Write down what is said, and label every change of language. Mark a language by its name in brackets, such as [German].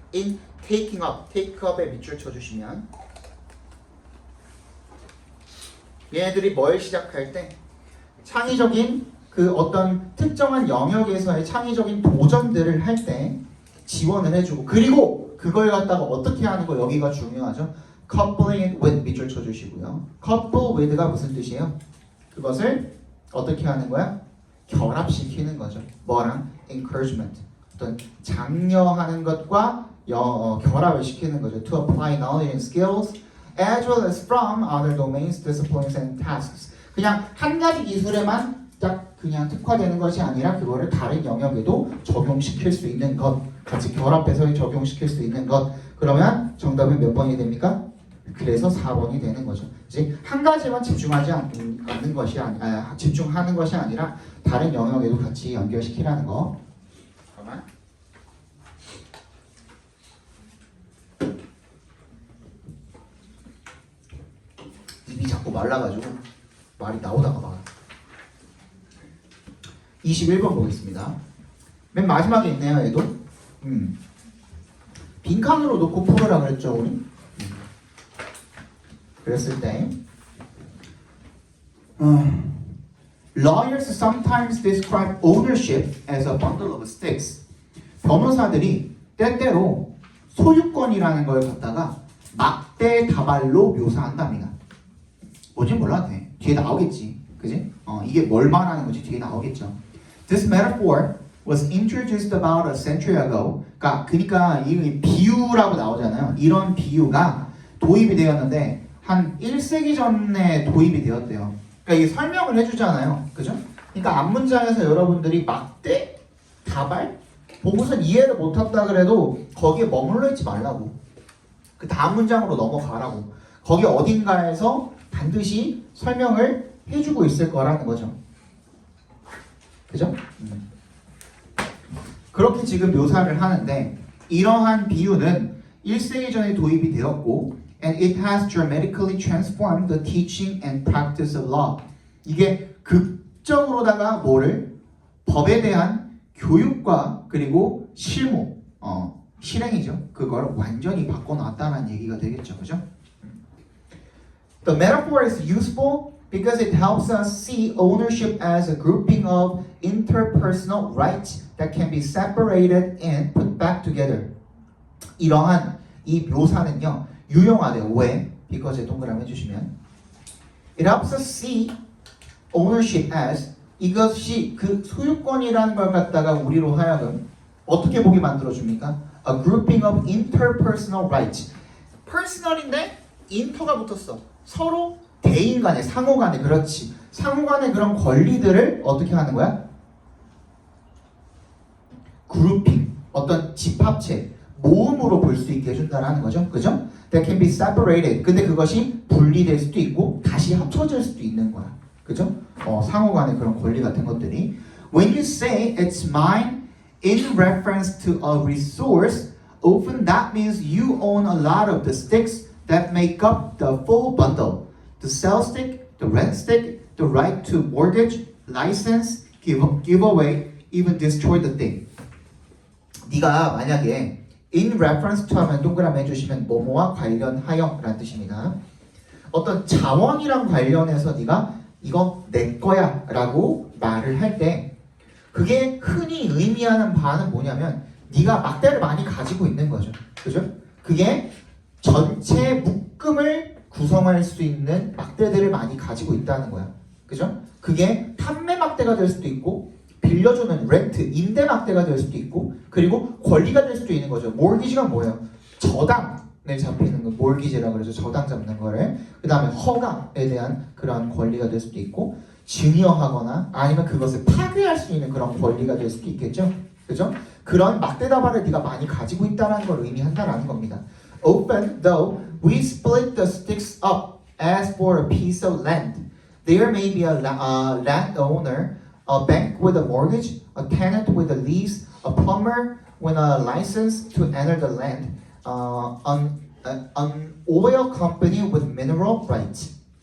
[English] in taking up, take up [Korean] 에 밑줄 쳐 주시면 얘네들이 뭘 시작할 때 창의적인 그 어떤 특정한 영역에서의 창의적인 도전들을 할 때 지원을 해주고, 그리고 그걸 갖다가 어떻게 하는 거, 여기가 중요하죠. [English] coupling it with [Korean] 밑줄 쳐주시고요. couple with가 무슨 뜻이에요? 그것을 어떻게 하는 거야? 결합시키는 거죠. 뭐랑? encouragement, 어떤 장려하는 것과 결합을 시키는 거죠. [English] to apply knowledge and skills as well as from other domains, disciplines and tasks. [Korean] 그냥 한 가지 기술에만 딱 그냥 특화되는 것이 아니라 그거를 다른 영역에도 적용시킬 수 있는 것, 같이 결합해서 적용시킬 수 있는 것. 그러면 정답은 몇 번이 됩니까? 그래서 4번이 되는 거죠. 이제 한 가지만 집중하지 않는 것이 집중하는 것이 아니라 다른 영역에도 같이 연결시키라는 거. 잠깐만. 입이 자꾸 말라가지고 말이 나오다가 막. 21번 보겠습니다. 맨 마지막에 있네요, 얘도. 빈칸으로 놓고 풀으라 그랬죠, 우리? 그랬을 때 [English] Lawyers sometimes describe ownership as a bundle of sticks. [Korean] 변호사들이 때때로 소유권이라는 걸 갖다가 막대 다발로 묘사한답니다. 뭔지 몰라도 돼. 뒤에 나오겠지. 그지? 이게 뭘 말하는 건지 뒤에 나오겠죠. [English] This metaphor was introduced about a century ago. [Korean] 그러니까 이 비유라고 나오잖아요. 이런 비유가 도입이 되었는데 한 1세기 전에 도입이 되었대요. 그러니까 이게 설명을 해주잖아요. 그죠? 그러니까 앞문장에서 여러분들이 막대, 다발 보고선 이해를 못한다 그래도 거기에 머물러 있지 말라고. 그 다음 문장으로 넘어가라고. 거기 어딘가에서 반드시 설명을 해주고 있을 거라는 거죠. 그죠? 그렇게 지금 묘사를 하는데 이러한 비유는 1세기 전에 도입이 되었고 [English] and it has dramatically transformed the teaching and practice of law. [Korean] 이게 극적으로다가 뭐를 법에 대한 교육과 그리고 실무, 실행이죠. 그걸 완전히 바꿔놨다는 얘기가 되겠죠, 그죠? [English] The metaphor is useful because it helps us see ownership as a grouping of interpersonal rights that can be separated and put back together. [Korean] 이러한 이 묘사는요 유용하대요. 왜? [English] because [Korean] 에 동그라미 해주시면 [English] it helps us see ownership as [Korean] 이것이 그 소유권이라는 걸 갖다가 우리로 하여금 어떻게 보게 만들어줍니까? [English] A grouping of interpersonal rights. [Korean] personal인데 inter가 붙었어. 서로 대인 간에 상호 간에 그렇지. 상호 간에 그런 권리들을 어떻게 하는 거야? 그룹핑. 어떤 집합체, 모음으로 볼 수 있게 해준다는 거죠. 그죠? [English] That can be separated. [Korean] 근데 그것이 분리될 수도 있고 다시 합쳐질 수도 있는 거야. 그죠? 상호 간의 그런 권리 같은 것들이. [English] When you say it's mine in reference to a resource, often that means you own a lot of the sticks that make up the full bundle. The sell stick, the rent stick, the right to mortgage, license, give away, even destroy the thing. [Korean] 네가 만약에 [English] in reference to [Korean] 하면 동그라미 해주시면 뭐뭐와 관련하여 라는 뜻입니다. 어떤 자원이랑 관련해서 네가 이거 내 거야 라고 말을 할 때 그게 흔히 의미하는 바는 뭐냐면 네가 막대를 많이 가지고 있는 거죠. 그죠? 그게 전체 묶음을 구성할 수 있는 막대들을 많이 가지고 있다는 거야. 그죠? 그게 판매 막대가 될 수도 있고 빌려주는 렌트, 임대 막대가 될 수도 있고 그리고 권리가 될 수도 있는 거죠. 몰기지가 뭐예요? 저당을 잡히는 거, 몰기지라고 그러죠. 저당 잡는 거를. 그 다음에 허가에 대한 그런 권리가 될 수도 있고 증여하거나 아니면 그것을 파괴할 수 있는 그런 권리가 될 수도 있겠죠. 그죠? 그런 막대다발을 네가 많이 가지고 있다는 걸 의미한다라는 겁니다. [English] Often, though, we split the sticks up as for a piece of land. There may be a landowner, a bank with a mortgage, a tenant with a lease, a plumber with a license to enter the land, an oil company with mineral rights.